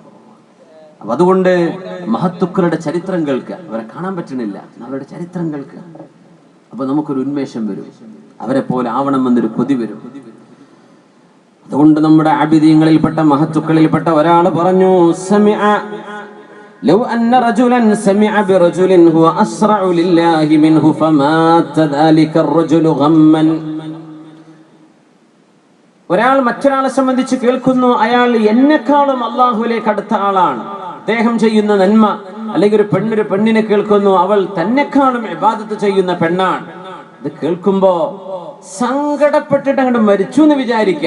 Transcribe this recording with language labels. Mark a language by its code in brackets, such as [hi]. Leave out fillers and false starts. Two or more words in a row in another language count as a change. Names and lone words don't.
[ml] അപ്പൊ അതുകൊണ്ട് മഹത്തുക്കളുടെ ചരിത്രം കേൾക്കുക. അവരെ കാണാൻ പറ്റണില്ല, അവരുടെ ചരിത്രം കേൾക്കുക. അപ്പൊ നമുക്കൊരു ഉന്മേഷം വരും, അവരെ പോലെ ആവണമെന്നൊരു കൊതി വരും. അതുകൊണ്ട് നമ്മുടെ ആബിദീങ്ങളിൽപ്പെട്ട മഹത്തുക്കളിൽപ്പെട്ട ഒരാൾ പറഞ്ഞു, [ar] لو أن رجلا سمع برجل هو أسرع لله منه فمات ذلك الرجل غما. [ml] ഒരാൾ മറ്റൊരാളെ സംബന്ധിച്ച് കേൾക്കുന്നു, അയാൾ എന്നെക്കാളും അള്ളാഹുവിലേക്ക് അടുത്ത ആളാണ്, അദ്ദേഹം ചെയ്യുന്ന നന്മ. അല്ലെങ്കിൽ ഒരു പെണ്ണിനെ കേൾക്കുന്നു, അവൾ തന്നെക്കാളും ഇബാദത്ത് ചെയ്യുന്ന പെണ്ണാണ്. ഇത് കേൾക്കുമ്പോ സങ്കടപ്പെട്ടിട്ട് അങ്ങോട്ട് മരിച്ചു എന്ന് വിചാരിക്കുക.